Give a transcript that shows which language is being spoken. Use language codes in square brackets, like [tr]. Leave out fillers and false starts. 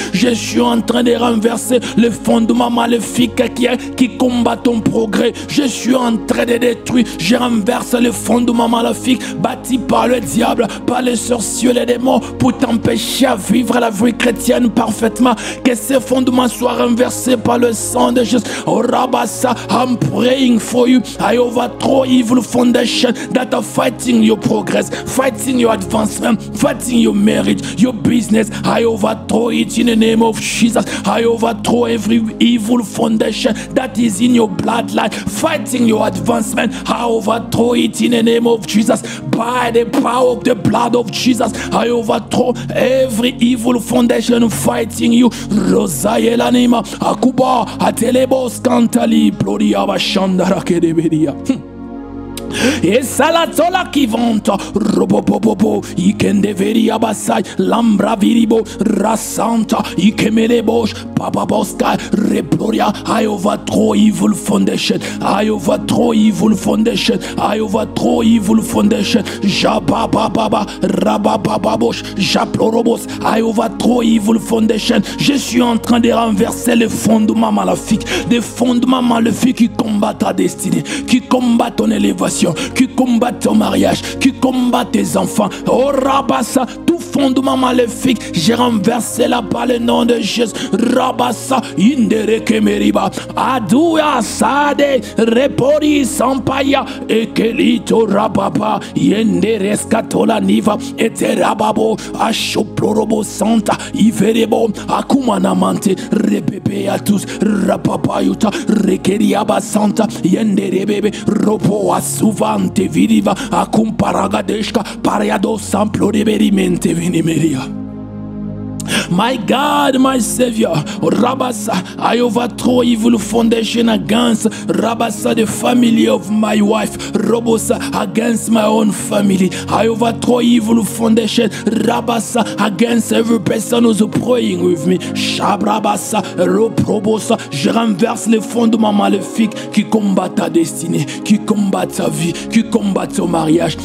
[fr] Je suis en train de renverser les fondements maléfiques qui combattent ton progrès. Je suis en train de détruire. Je renverse les fondements maléfiques bâtis par le diable, par les sorciers, les démons, pour t'empêcher à vivre la vie chrétienne parfaitement. Que ces fondements soient renversés par le sang de Jésus. [en] Oh Rabasa, I'm praying for you. I overthrow evil foundation that are fighting your progress, fighting your advancement, fighting your marriage, your business. I overthrow it in the name of Jesus. I overthrow every evil foundation that is in your bloodline, fighting your advancement. I overthrow it in the name of Jesus. By the power of the blood of Jesus, I overthrow every evil foundation fighting you. Rosayelanima, Akuba, Atelebos, Kantali, Plodia, Bashandara, Kedebedia. Et salatola qui vante robobobobo ikendeveria basai lambra viribo rasanta ikemelebosh papaboska reploria. I overthrow evil foundation. I overthrow evil foundation. I overthrow evil foundation. Jabababa rabababosh japlorobos. I overthrow evil foundation. [fr] Je suis en train de renverser les fondements maléfiques, des fondements maléfiques qui combattent ta destinée, qui combattent ton élévation, qui combattent ton mariage, qui combattent tes enfants. Oh Rabassa, tout fondements maléfiques, j'ai renversé là par le nom de Jésus. Rabassa, indere kemeriba, adouya sade, repori sampaya, ekelito rababa, yendere skatola niva, eterababo, ashoprorobo santa, iverebo, akumanamante, rebebe à tous, rapapayuta, rekeriaba santa, yendere bebe, robo asuvante vidiva, akumparagadeshka, pariado samplo de berimente venimeria. [en] My God, my Savior, Rabasa, I overthrow evil foundation against Rabasa, the family of my wife, Robosa, against my own family. I overthrow evil foundation, Rabasa, against every person who's praying with me. Shabrabasa, Roprobosa, [fr] je renverse les fondements maléfiques qui combattent ta destinée, qui combattent ta vie, qui combattent ton mariage.